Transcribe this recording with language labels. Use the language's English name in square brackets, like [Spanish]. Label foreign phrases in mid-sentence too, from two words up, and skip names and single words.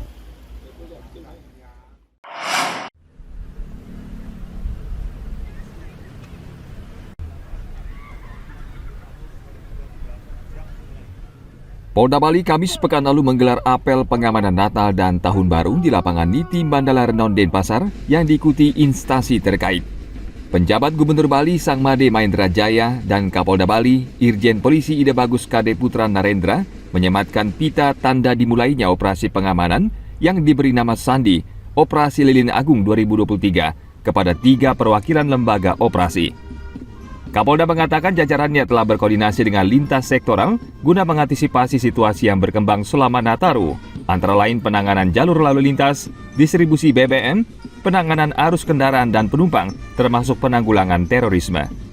[Indonesian] Polda Bali Kamis pekan lalu menggelar apel pengamanan Natal dan Tahun Baru di lapangan Niti Mandala Renon Denpasar yang diikuti instansi terkait. Penjabat Gubernur Bali Sang Made Mahendra Jaya dan Kapolda Bali Irjen Polisi Ida Bagus Kade Putra Narendra menyematkan pita tanda dimulainya operasi pengamanan yang diberi nama Sandi Operasi Lilin Agung 2023 kepada 3 perwakilan lembaga operasi. Kapolda mengatakan jajarannya telah berkoordinasi dengan lintas sektoral guna mengantisipasi situasi yang berkembang selama Nataru, antara lain penanganan jalur lalu lintas, distribusi BBM, penanganan arus kendaraan dan penumpang, termasuk penanggulangan terorisme.